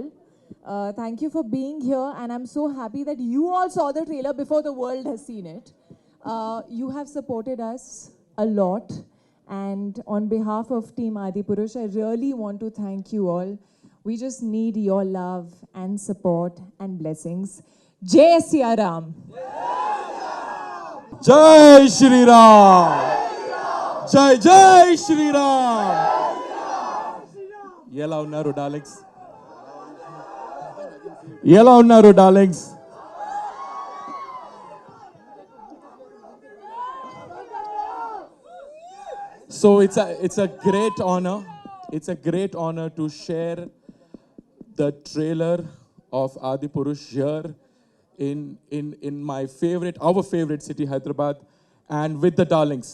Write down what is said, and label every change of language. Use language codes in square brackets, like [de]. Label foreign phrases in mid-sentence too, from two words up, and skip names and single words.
[en] Thank you for being here. And I'm so happy that you all saw the trailer before the world has seen it. You have supported us a lot. And on behalf of Team Adipurush, I really want to thank you all. We just need your love and support and blessings. [hi] Jai Siya Ram. Jai Shri Ram. Jai Jai Shri Ram. [te] ఎలా ఉన్నారు డార్లింగ్స్? ఎలా ఉన్నారు డార్లింగ్స్? [en] So it's a great honor. It's a great honor to share the trailer of Adipurush here in my our favorite city, Hyderabad, and with the darlings.